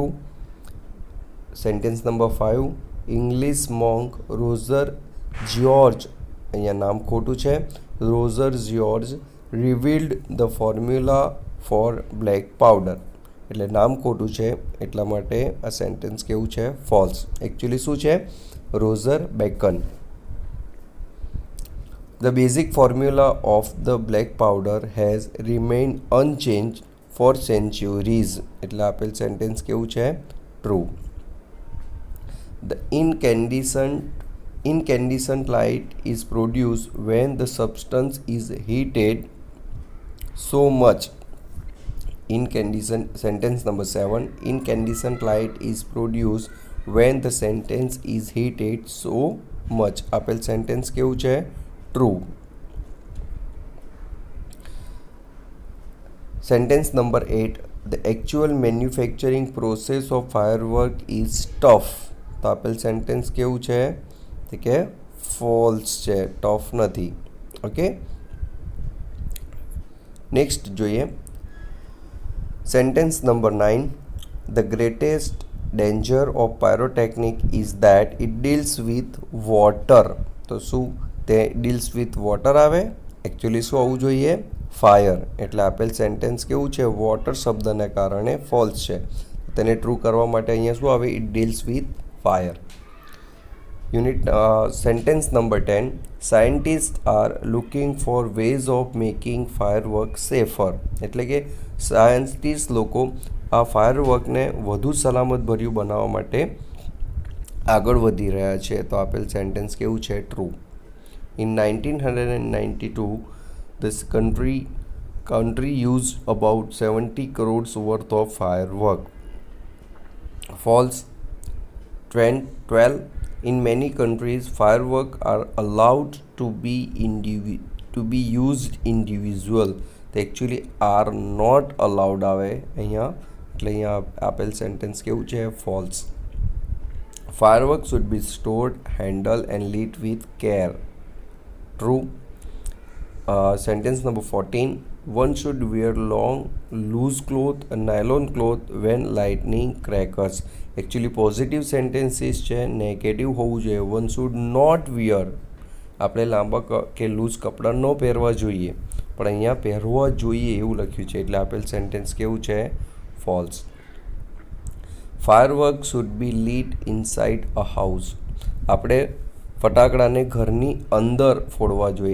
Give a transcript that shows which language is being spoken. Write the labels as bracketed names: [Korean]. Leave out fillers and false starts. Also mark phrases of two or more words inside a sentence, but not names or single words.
[English] Sentence number 5, English monk Roger George, [Gujarati] અહીંયા નામ ખોટું છે, [English] Roger George revealed the formula for black powder, [Gujarati] એટલે નામ ખોટું છે, એટલા માટે આ સેન્ટેન્સ કેવું છે? ફોલ્સ. એકચ્યુઅલી શું છે? રોઝર બેકન. [English] The basic formula of the black powder has remained unchanged for centuries, [Gujarati] એટલે આપેલ સેન્ટેન્સ કેવું છે? ટ્રુ. [English] The incandescent light is produced when the substance is heated so much. Sentence number 7, incandescent light is produced when the sentence is heated so much, [Gujarati] આપેલ સેન્ટેન્સ કેવું છે? ટ્રુ. [English] Sentence number 8, the actual manufacturing process of firework is tough, [Gujarati] તો આપેલ સેન્ટેન્સ કેવું છે? તો કે ફોલ્સ છે, ટફ નથી. [English] Okay, next [Gujarati] જોઈએ [English] Sentence number 9, the greatest danger of pyrotechnic is that it deals with water, [Gujarati] તો શું તે [English] deals with water [Gujarati] આવે? એકચ્યુઅલી શું આવવું જોઈએ? ફાયર, એટલે આપેલ સેન્ટેન્સ કેવું છે? વોટર શબ્દને કારણે ફોલ્સ છે. તેને ટ્રુ કરવા માટે અહીંયા શું આવે? [English] It deals with fire. Sentence number 10, scientist are looking for ways of making firework safer, [Gujarati] એટલે કે સાયન્ટિસ્ટ લોકો આ ફાયરવર્કને વધુ સલામતભર્યું બનાવવા માટે આગળ વધી રહ્યા છે, તો આપેલ સેન્ટેન્સ કેવું છે? ટ્રુ. [English] In 1992, this country used about 70 crores worth of firework. False. 12. In many countries, fireworks are allowed to be used individual. They actually are not allowed [Gujarati] આવે અહીંયા, એટલે અહીંયા આપેલ સેન્ટેન્સ કેવું છે? ફોલ્સ. [English] Fireworks should be stored, handled and lit with care. True. Sentence number 14, one should wear long loose cloth, nylon cloth when lighting crackers. Actually positive sentences [Gujarati] છે, નેગેટિવ હોવું જોઈએ. [English] one should not wear, [Gujarati] આપણે લાંબા કે લૂઝ કપડાં ન પહેરવા જોઈએ, પણ અહીંયા પહેરવા જોઈએ એવું લખ્યું છે, એટલે આપેલ સેન્ટેન્સ કેવું છે? ફોલ્સ. [English] Firework should be lit inside a house, [Gujarati] આપણે ફટાકડાને ઘરની અંદર ફોડવા જોઈએ.